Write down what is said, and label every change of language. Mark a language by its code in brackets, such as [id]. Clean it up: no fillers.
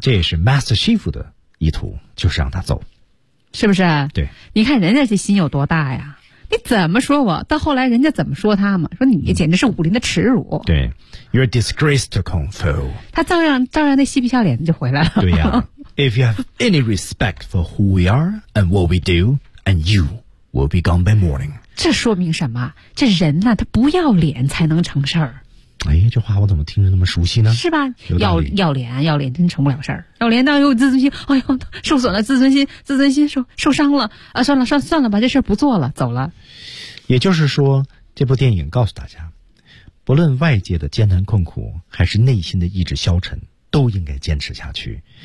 [zh] 这也是 Master Chief 的意图，就是让他走，是不是？对，你看人家这心有多大呀！你怎么说我？到后来人家怎么说他嘛？说你简直是武林的耻辱。对 [en] ，You're disgrace to Kung Fu。 [zh] 他照样那嬉皮笑脸就回来了。 [en] 对呀、啊、，If you have any respect for who we are and what we do, and you will be gone by morning。 [zh] 这说明什么？这人呢、啊，他不要脸才能成事儿。哎，这话我怎么听着那么熟悉呢？是吧？要脸真成不了事儿。要脸，那有自尊心。哎呦，受损了，自尊心受伤了。啊，算了，算了吧，这事儿不做了，走了。也就是说，这部电影告诉大家，不论外界的艰难困苦，还是内心的意志消沉，都应该坚持下去。